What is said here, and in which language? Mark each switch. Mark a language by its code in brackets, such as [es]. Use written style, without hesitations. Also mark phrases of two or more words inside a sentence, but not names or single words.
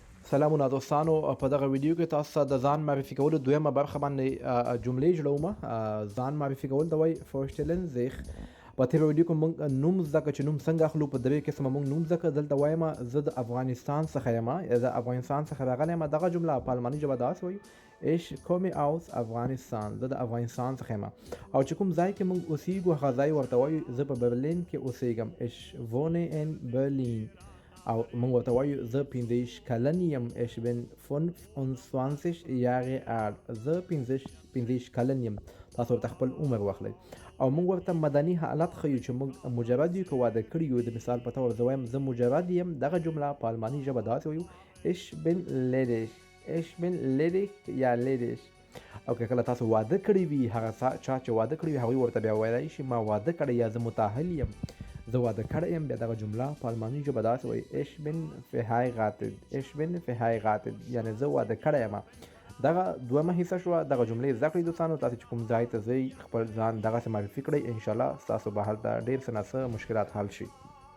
[ps] سلامونه دوستانو په دغه ویډیو کې تاسو ته د ځان معرفي کولو دویمه برخه باندې جملې جوړوم. ځان معرفي کول ته وایي [de] vorstellen sich. [ps] په تېره ویډیو کې موږ نوم زده کړ چې نوم څنګه اخلو. په درې قسمه موږ نوم زده کړ. دلته وایم زه د افغانستان څخه یم، د افغانستان څخه راغلی یم. دغه جمله په الماني ژبه داسې وایو [de] ich komme aus Afghanistan. [ps] زه د افغانستان څخه یم. او چې کوم ځای کې موږ اوسېږو هغه ځای ورته وایو زه په برلین کې اوسېږم. [de] ich wohne in Berlin. [ps] او موږ ورته وایو زه 15 کلن یم. [de] ich bin 25 Jahre alt. [ps] زه 15 کلن یم. تاسو ورته خپل عمر واخلئ. او موږ ورته مدني حالت ښیو چې موږ مجرد یو که واده کړي یو. د مثال په طور زه وایم زه مجرد یم. دغه جمله په الماني ژبه داسې وایو [de] ich bin ledig. ich bin ledig یا ledig. [ps] او که کله تاسو واده کړی وي هغه چا چې واده کړی وي هغوی ورته بیا ویلی شي ما واده کړی یا زه متأهل یم، زه واده کړی یم. بیا دغه جمله په الماني ژبه داسې وایي [de] ich bin verheiratet. ich bin verheiratet [ps] یعنې زه واده کړی یم. دغه دویمه حصه شوه. دغه جملې زده کړئ دوستانو. تاسو چې کوم ځای ته ځئ خپل ځان دغسې معرفي کړئ. انشاءالله ستاسو به هلته ډېر څه نه څه مشکلات حل شي.